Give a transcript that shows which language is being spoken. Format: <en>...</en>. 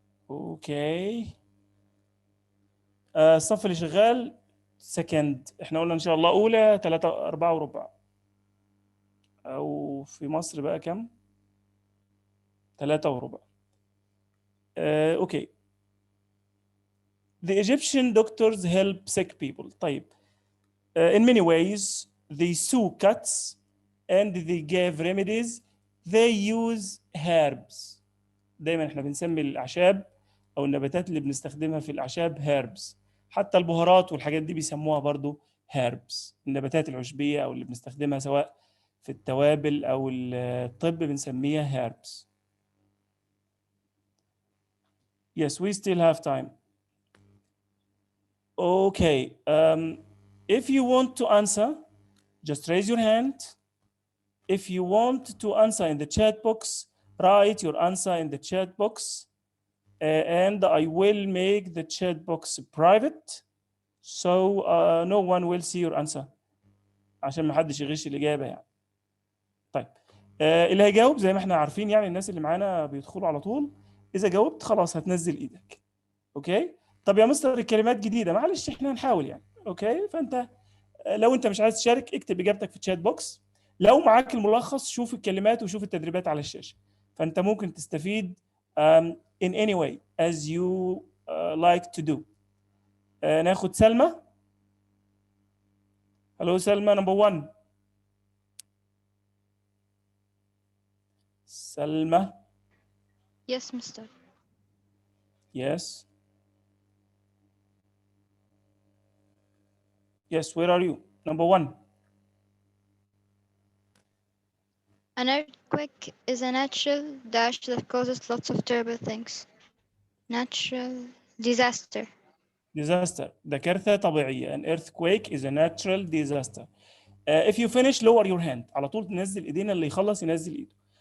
<ar>اوكي. الصف اللي شغال سكند، احنا قلنا ان شاء الله اولى 3 4 وربع، او في مصر بقى كم؟ 3 وربع. اوكي.</ar> <en>The Egyptian doctors help sick people. طيب in many ways they sew cuts and they gave remedies. They use herbs.</en> <ar>دايما احنا بنسمي الاعشاب او النباتات اللي بنستخدمها في الاعشاب herbs. حتى البهارات والحاجات دي بيسموها برضو herbs. النباتات العشبية او اللي بنستخدمها سواء في التوابل او الطب بنسميها herbs.</ar> <en>Yes, we still have time. Okay. If you want to answer, just raise your hand. If you want to answer in the chat box, write your answer in the chat box. And I will make the chat box private so no one will see your answer</en> <ar>عشان ما حدش يغش الإجابة يعني. طيب اللي هيجاوب زي ما احنا عارفين يعني الناس اللي معانا بيدخلوا على طول، إذا جاوبت خلاص هتنزل إيدك. أوكي؟ طب يا مستر الكلمات جديدة، معلش احنا هنحاول يعني. أوكي؟ فأنت لو أنت مش عايز تشارك اكتب إجابتك في الشات بوكس. لو معاك الملخص شوف الكلمات وشوف التدريبات على الشاشة. فأنت ممكن تستفيد</ar> <en>in any way as you like to do.</en> <ar>ناخد سلمى.</ar> <en>Hello سلمى number 1. سلمى. Yes, mister. Yes. Yes, where are you? Number 1. An earthquake is a natural dash that causes lots of terrible things. Natural disaster.</en> <ar>Disaster. ده كارثة طبيعية.</ar> <en>An earthquake is a natural disaster. If you finish lower your hand.</en> <ar>على طول تنزل ايدينا، اللي يخلص ينزل ايده.</ar>